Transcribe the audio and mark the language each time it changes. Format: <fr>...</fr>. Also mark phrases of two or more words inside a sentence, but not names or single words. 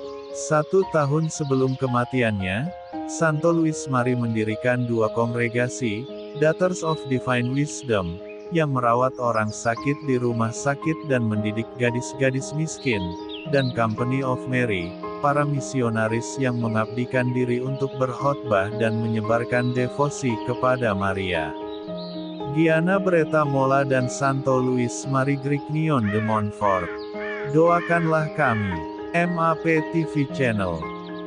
<id>1 tahun sebelum kematiannya, Santo Louis Marie mendirikan 2 kongregasi, Daughters of Divine Wisdom, yang merawat orang sakit di rumah sakit dan mendidik gadis-gadis miskin, dan Company of Mary, para misionaris yang mengabdikan diri untuk berkhotbah dan menyebarkan devosi kepada Maria. Gianna Beretta Molla dan Santo Louis Marie Grignion de Montfort. Doakanlah kami. MAP TV Channel.</id>